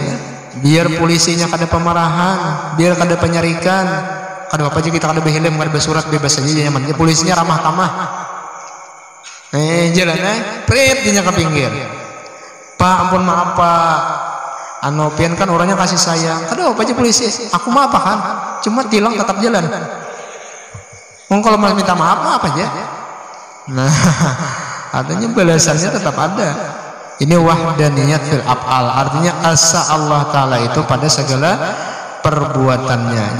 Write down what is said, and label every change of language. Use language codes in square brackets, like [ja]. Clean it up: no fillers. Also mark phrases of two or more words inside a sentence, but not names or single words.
[bjn] Biar polisinya kada pemarahan, biar kada penyarikan. Kada bapak aja kita kada berhilim, kada bersurat, bebas saja nyaman. Polisinya ramah tamah. Jalan prit dinya ke pinggir. Pak ampun maaf Pak. Pian kan orangnya kasih sayang. Kada apa aja polisi, aku maaf kan, [id] cuma tilang tetap jalan. [bjn] Kalau mau minta maaf aja. Nah, artinya balasannya tetap ada. [id] Ini [ar] wahdaniyat fil af'al, [id] artinya asa Allah Ta'ala itu pada segala perbuatannya.